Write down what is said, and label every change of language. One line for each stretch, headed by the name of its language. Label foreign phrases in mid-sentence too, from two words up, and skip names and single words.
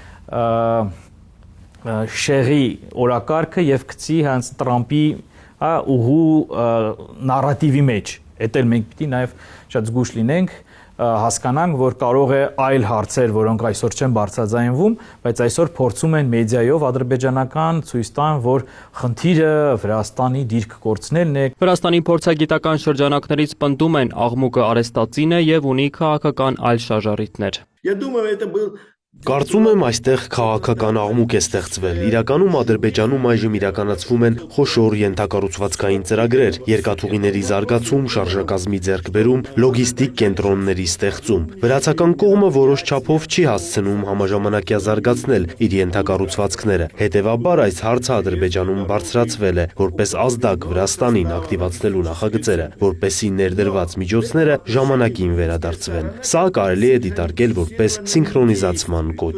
Armenian: շեղի օրակարգը եւ գցի հենց Տրամպի ուղու նարատիվի մեջ։ Դա էլ մենք պիտի նաեւ շատ զգուշ լինենք, հասկանանք, որ կարող է այլ հարցեր, որոնք այսօր չեն բարձրաձայնվում, բայց այսօր փորձում են մեդիայով ադրբեջանական ցույց տան, որ խնդիրը Վրաստանի դիրք կորցնելն է։ Վրաստանի փորձագիտական շրջանակներից պնդում են աղմուկը արեստածին է եւ ունի քաղաքական այլ շարժառիթներ։
Russian: Я думаю, это был
Armenian: Կարծում եմ այստեղ քաղաքական աղմուկ է ստեղծվել։ Իրականում Ադրբեջանում այժմ իրականացվում են խոշոր ենթակառուցվածքային ծրագրեր, երկաթուղիների զարգացում, շարժակազմի ձեռքբերում, լոգիստիկ կենտրոնների ստեղծում։ Վրացական կողմը որոշ չափով չի հասցնում համաժամանակյա զարգացնել իր ենթակառուցվածքները։ Հետևաբար այս հարցը Ադրբեջանում բարձրացվել է, որպես ազդակ Վրաստանին ակտիվացնելու նախագծերը, որպեսզի ներդրված միջոցները ժամանակին վերադարձվեն։ Սա կարելի է դիտարկել որպես սինխրոնիզացման կոչ։